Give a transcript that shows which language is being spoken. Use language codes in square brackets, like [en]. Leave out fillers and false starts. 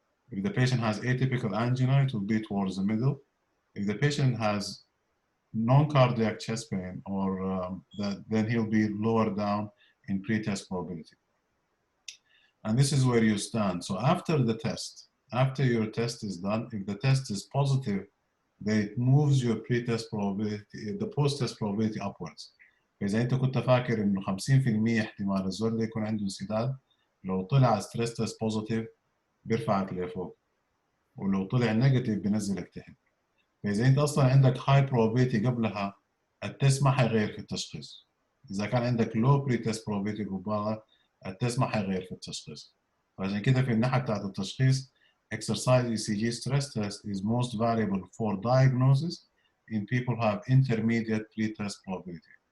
[en] If the patient has atypical angina, it will be towards the middle. If the patient has non-cardiac chest pain, or then he'll be lower down in pre-test probability. And this is where you stand. So after the test, after your test is done, if the test is positive, then it moves your pre-test probability, the post-test probability upwards. [ar] فإذا أنت كنت فاكر إنه 50% احتمال الزول ده يكون عنده انسداد، لو طلع ستريس تيست بوزيتيف بيرفعك لفوق، ولو طلع نيجاتيف بينزلك تحت. فإذا أنت أصلا عندك هاي probability قبلها، التست ما حيغير في التشخيص. إذا كان عندك [en] low pre-test probability [ar] قبالها، التست ما حيغير في التشخيص. فعشان كده في الناحية بتاعت التشخيص [en] exercise ECG stress test is most valuable for diagnosis in people who have intermediate pre-test probability.